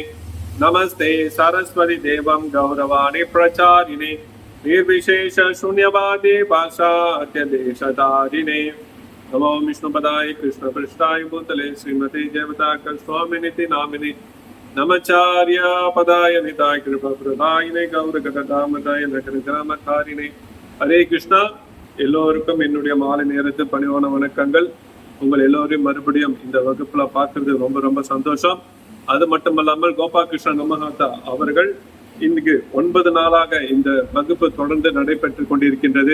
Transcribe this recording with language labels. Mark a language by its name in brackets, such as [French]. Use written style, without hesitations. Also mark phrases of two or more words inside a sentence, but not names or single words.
[Sanskrit] नमस्ते सरस्वती देवं गौरवाणी प्रचारिणे निर्विशेष शून्यवादी भाषात्यदेशधारिणे. नमो विष्णुपदाय कृष्णपृष्ठाय भूतले श्रीमते जयवताकर स्वामिनिति नामिने. नमचार्य पदाय निताय कृपप्रदायिने गौरगदामदाय नगरग्रामकारिणे. [Tamil] हरे கிருஷ்ணா. எல்லோருக்கும் என்னுடைய மாலை நேரத்து பணிவான வணக்கங்கள். உங்கள் எல்லோரையும் மறுபடியும் இந்த வகுப்புல பார்க்கறது ரொம்ப ரொம்ப சந்தோஷம். அது மட்டுமல்லாமல் கோபாலகிருஷ்ண நமஹாத்தா அவர்கள் இன்னைக்கு 9 நாளாக இந்த வகுப்பு தொடர்ந்து நடைபெற்று கொண்டிருக்கின்றது.